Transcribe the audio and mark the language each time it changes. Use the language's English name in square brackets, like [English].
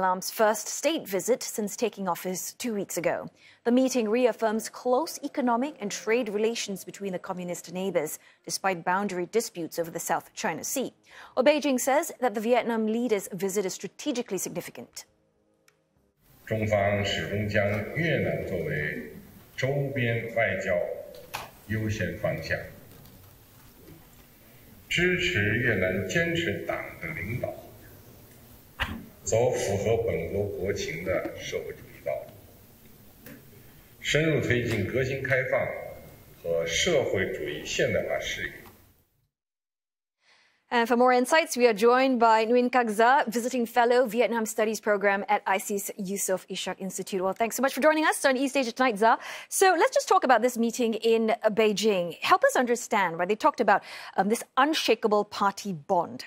[English] Lam's first state visit since taking office 2 weeks ago. The meeting reaffirms close economic and trade relations between the communist neighbors, despite boundary disputes over the South China Sea. Well, Beijing says that the Vietnam leader's visit is strategically significant. [Chinese] 中方始终将越南作为周边外交优先方向，支持越南坚持党的领导，走符合本国国情的社会主义道路，深入推进革新开放和社会主义现代化事业。 [English] And for more insights, we are joined by Nguyen Kak Za, visiting fellow Vietnam Studies program at IC's Yusof Ishak Institute. Well, thanks so much for joining us on East Asia Tonight, Za. So let's just talk about this meeting in Beijing. Help us understand, right? They talked about this unshakable party bond.